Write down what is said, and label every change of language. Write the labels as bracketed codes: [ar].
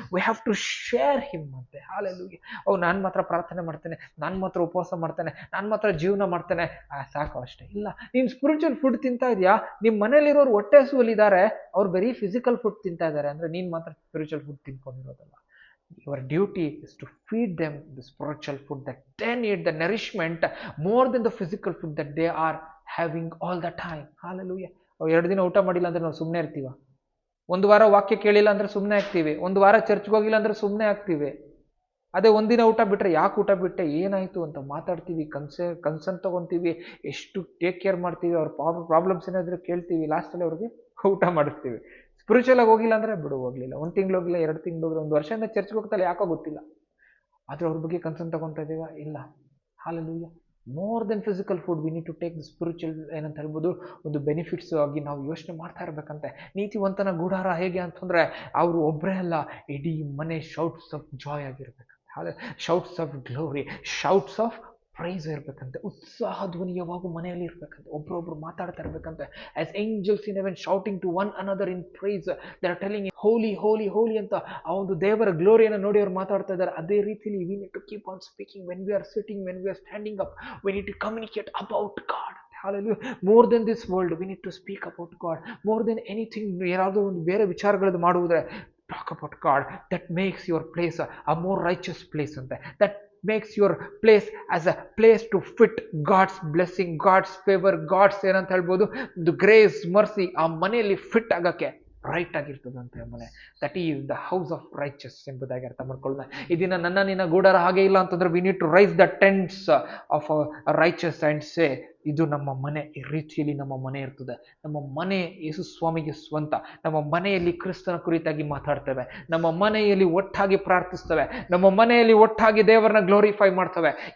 [en] we have to share him [kn] ಅಂತೆ. Hallelujah. ನಾನು ಮಾತ್ರ ಪ್ರಾರ್ಥನೆ ಮಾಡ್ತೇನೆ, ನಾನು ಮಾತ್ರ ಉಪವಾಸ ಮಾಡ್ತೇನೆ, ನಾನು ಮಾತ್ರ ಜೀವನ ಮಾಡ್ತೇನೆ, ಸಾಕು ಅಷ್ಟೇ. ಇಲ್ಲ, ನೀನ್ ಸ್ಪಿರಿಚುವಲ್ ಫುಡ್ ತಿಂತಾ ಇದೆಯಾ, ನಿಮ್ ಮನೇಲಿರೋರು ಹೊಟ್ಟೆ ಹಸುವಲ್ಲಿದ್ದಾರೆ, ಅವ್ರು ಬರೀ ಫಿಸಿಕಲ್ ಫುಡ್ ತಿಂತಾ ಇದ್ದಾರೆ ಅಂದ್ರೆ ನೀನ್ ಮಾತ್ರ spiritual food ತಿನ್ಕೊಂಡಿರೋದಲ್ಲ. [en] Your duty is to feed them the spiritual food that they need, the nourishment more than the physical food that they are having all the time. Hallelujah. [kn] 2 ದಿನ ಊಟ ಮಾಡಿಲ್ಲ ಅಂದ್ರೆ ನಾವು ಸುಮ್ಮನೆ ಇರ್ತೀವ? ಒಂದು ವಾರ ವಾಕ್ಯ ಕೇಳಿಲ್ಲ ಅಂದ್ರೆ ಸುಮ್ಮನೆ ಆಗ್ತೀವಿ? ಒಂದು ವಾರ ಚರ್ಚ್ಗೆ ಹೋಗಿಲ್ಲ ಅಂದ್ರೆ ಸುಮ್ಮನೆ ಆಗ್ತೀವಿ? ಅದೇ ಒಂದಿನ ಊಟ ಬಿಟ್ಟರೆ ಯಾಕೆ ಊಟ ಬಿಟ್ಟೆ, ಏನಾಯಿತು ಅಂತ ಮಾತಾಡ್ತೀವಿ, ಕನ್ಸರ್ನ್ ತೊಗೊತೀವಿ, ಎಷ್ಟು ಟೇಕ್ ಕೇರ್ ಮಾಡ್ತೀವಿ, ಅವ್ರ ಪ್ರಾಬ್ಲಮ್ಸ್ ಏನಾದರೂ ಕೇಳ್ತೀವಿ, ಲಾಸ್ಟಲ್ಲಿ ಅವ್ರಿಗೆ ಊಟ ಮಾಡಿಸ್ತೀವಿ. ಸ್ಪಿರಿಚುವಲ್ ಆಗಿ ಹೋಗಿಲ್ಲ ಅಂದರೆ ಬಿಡು, ಹೋಗಲಿಲ್ಲ, 1 ತಿಂಗಳು ಹೋಗಿಲ್ಲ, 2 ತಿಂಗಳು ಹೋಗಿಲ್ಲ, 1 ವರ್ಷದಿಂದ ಚರ್ಚ್ಗೆ ಹೋಗ್ತಲ್ಲ, ಯಾಕೋ ಗೊತ್ತಿಲ್ಲ, ಆದರೆ ಅವ್ರ ಬಗ್ಗೆ ಕನ್ಸರ್ನ್ ತೊಗೊತಾ ಇದ್ದೀವ? ಇಲ್ಲ. Hallelujah. [en] more than physical food we need to take the spiritual [kn] ಏನಂತ ಹೇಳ್ಬೋದು, ಒಂದು ಬೆನಿಫಿಟ್ಸ್ ಆಗಿ ನಾವು ಯೋಚನೆ ಮಾಡ್ತಾ ಇರಬೇಕಂತೆ. ನೀತಿವಂತನ ಗುಡಾರ ಹೇಗೆ ಅಂತಂದರೆ ಅವರು ಒಬ್ಬರೇ ಅಲ್ಲ, ಇಡೀ ಮನೆ shouts of Joy ಆಗಿರ್ಬೇಕಂತೆ. [en] Shouts of glory, shouts of praise ಇರಬೇಕಂತೆ. [kn] ಉತ್ಸಾಹ ಧ್ವನಿ ಯಾವಾಗ ಮನೆಯಲ್ಲಿ ಇರಬೇಕಂತೆ, ಒಬ್ರೊಬ್ರು ಮಾತಾಡ್ತಾ ಇರಬೇಕಂತೆ. [en] as angels in heaven shouting to one another in praise, they are telling holy holy holy [kn] ಅಂತ ಆ ಒಂದು ದೇವರ ಗ್ಲೋರಿಯನ್ನು ನೋಡಿ ಅವ್ರು ಮಾತಾಡ್ತಾ ಇದ್ದಾರೆ. ಅದೇ ರೀತಿಲಿ [en] We need to keep on speaking when we are sitting, when we are standing up, we need to communicate about God. Hallelujah. More than this world, we need to speak about God. More than anything, [kn] ಏನಾದರೂ ಒಂದು ಬೇರೆ ವಿಚಾರಗಳದ್ದು ಮಾಡುವುದ್ರೆ, [en] talk about God. That makes your place a more righteous place ante. That makes your place as a place to fit God's blessing, God's favor, God's [kn] ಏನಂತ ಹೇಳ್ಬೋದು, [en] the grace, mercy [kn] ಆ ಮನೆಯಲ್ಲಿ fit ಆಗಕ್ಕೆ right ಆಗಿರ್ತದಂತೆ ಮನೆ. [en] that is the house of riches [kn] ಎಂಬುದಾಗಿ ಅರ್ಥ ಮಾಡ್ಕೊಳ್ಳೋಣ. ಇದನ್ನ ನನ್ನ ನಿನ್ನ ಗೂಡಾರ ಹಾಗೆ ಇಲ್ಲ ಅಂತಂದ್ರೆ [en] we need to raise the tents of riches and say, [kn] ಇದು ನಮ್ಮ ಮನೆ, ಈ ರೀತಿಯಲ್ಲಿ ನಮ್ಮ ಮನೆ ಇರ್ತದೆ. ನಮ್ಮ ಮನೆ ಯೇಸು ಸ್ವಾಮಿಗೆ ಸ್ವಂತ. ನಮ್ಮ ಮನೆಯಲ್ಲಿ ಕ್ರಿಸ್ತನ ಕುರಿತಾಗಿ ಮಾತಾಡ್ತೇವೆ, ನಮ್ಮ ಮನೆಯಲ್ಲಿ ಒಟ್ಟಾಗಿ ಪ್ರಾರ್ಥಿಸ್ತೇವೆ, ನಮ್ಮ ಮನೆಯಲ್ಲಿ ಒಟ್ಟಾಗಿ ದೇವರನ್ನ ಗ್ಲೋರಿಫೈ ಮಾಡ್ತೇವೆ.